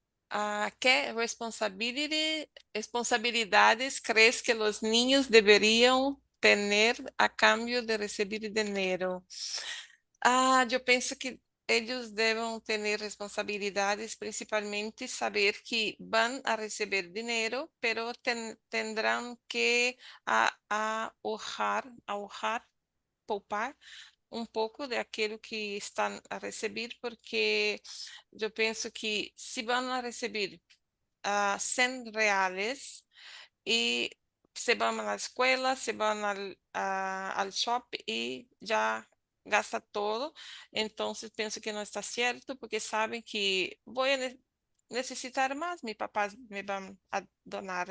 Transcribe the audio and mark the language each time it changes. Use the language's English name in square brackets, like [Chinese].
[Spanish] ¿Qué responsabilidades crees que los niños deberían tener a cambio de recibir dinero? [Portuguese] Eu penso que eles devem ter responsabilidades, principalmente saber que vão a receber dinheiro, [Spanish] pero tendrão que ahorrar, [Portuguese] poupar pouco daquilo que estão a receber, porque eu penso que se vão a receber R$ 100 [Spanish] y se van a la escuela, se van al shop y ya gasta todo. Entonces pienso que no está cierto porque saben que voy a necesitar más, mis papás me van a donar.